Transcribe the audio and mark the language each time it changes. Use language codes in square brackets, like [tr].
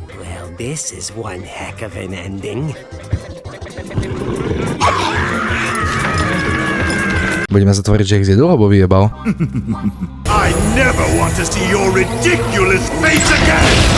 [en] Well, this is one heck of an ending. [sk] Budeme sa tvoriť, že ich zjedol, alebo vyjebal? [en] I never want to see your ridiculous face again!